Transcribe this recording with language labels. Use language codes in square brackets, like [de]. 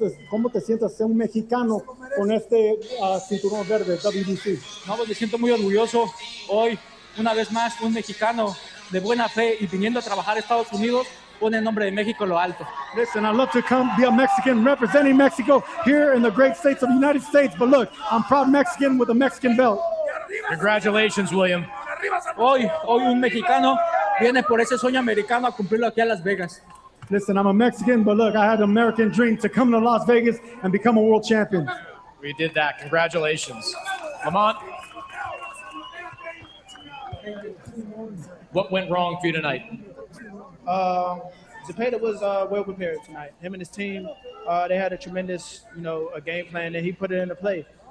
[es] ¿Cómo te sientes ser un mexicano con este cinturón verde WBC? No, pues me siento muy orgulloso. Hoy, una vez más, un mexicano de buena fe y viniendo a trabajar a Estados Unidos, pone el nombre de México en lo alto. [en] Listen, I'd love to come be a Mexican representing Mexico here in the great states of the United States, but look, I'm proud Mexican with a Mexican belt. Congratulations, William. [es] Hoy un mexicano viene por ese sueño americano a cumplirlo aquí a Las Vegas. [en] Listen, I'm a Mexican, but look, I had an American dream to come to Las Vegas and become a world champion. We did that. Congratulations. Lamont, what went wrong for you tonight? Zepetta was well prepared tonight. Him and his team, they had a tremendous, a game plan, and he put it into play.